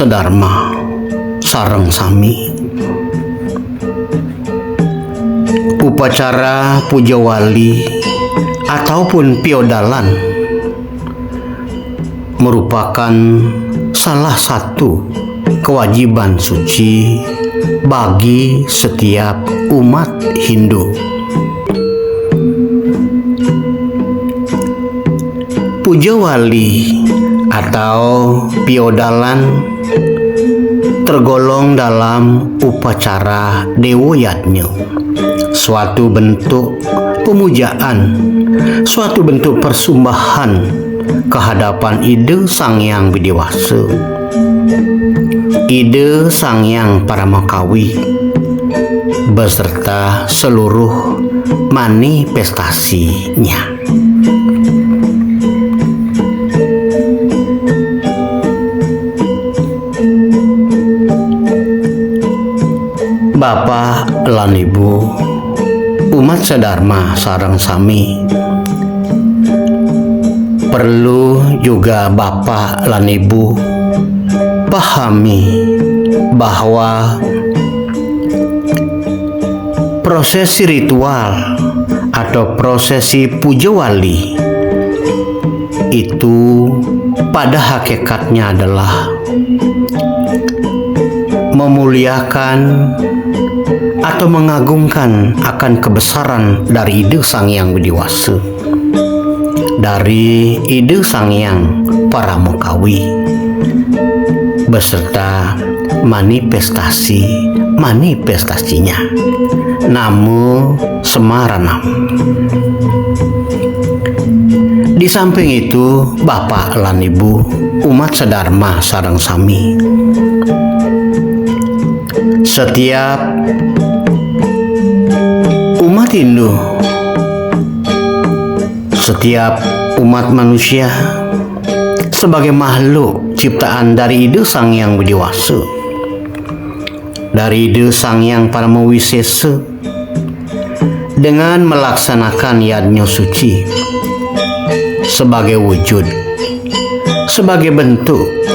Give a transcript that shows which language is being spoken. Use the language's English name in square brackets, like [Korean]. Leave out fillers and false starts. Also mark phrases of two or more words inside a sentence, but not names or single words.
[Balinese] sedharma sareng sami, [Indonesian] Upacara puja wali ataupun piodalan merupakan salah satu kewajiban suci bagi setiap umat Hindu. Puja wali atau piodalan tergolong dalam upacara Dewa Yadnya, suatu bentuk pemujaan, suatu bentuk persembahan kehadapan Ide Sang Hyang Widiwasa, Ide Sang Hyang Paramakawi, beserta seluruh manifestasinya. [Balinese] Bapak lan Ibu umat sedharma sareng sami, [Indonesian] perlu juga Bapak lan Ibu pahami bahwa prosesi ritual atau prosesi puja wali itu pada hakikatnya adalah memuliakan atau mengagungkan akan kebesaran dari Ide Sang Hyang Widiwasa, dari Ide Sang Hyang Paramakawi, beserta manifestasinya. [Sanskrit] Namo Semaranam. [Indonesian] Di samping itu, [Balinese] Bapak lan Ibu umat sedharma sareng sami, [Indonesian] setiap umat Hindu, setiap umat manusia sebagai makhluk ciptaan dari Ide Sang Hyang Widiwasa, dari Ide Sang Hyang Paramawisesa, dengan melaksanakan yadnya suci sebagai wujud, sebagai bentuk